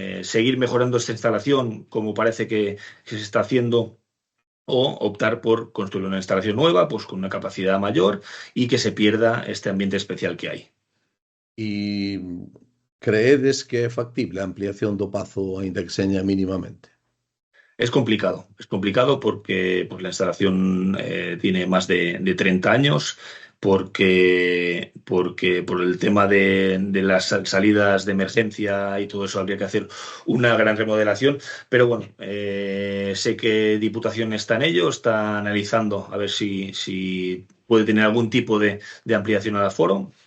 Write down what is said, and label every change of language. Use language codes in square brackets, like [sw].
[es] Seguir mejorando esta instalación, como parece que se está haciendo, o optar por construir una instalación nueva, pues con una capacidad mayor, y que se pierda este ambiente especial que hay. [gl] E creedes que é factible a ampliación do Pazo aínda que seña mínimamente? [es] Es complicado porque, pues, la instalación tiene más de 30 años, porque por el tema de las salidas de emergencia y todo eso habría que hacer una gran remodelación, pero bueno, sé que Diputación está en ello, está analizando a ver si puede tener algún tipo de ampliación al aforo.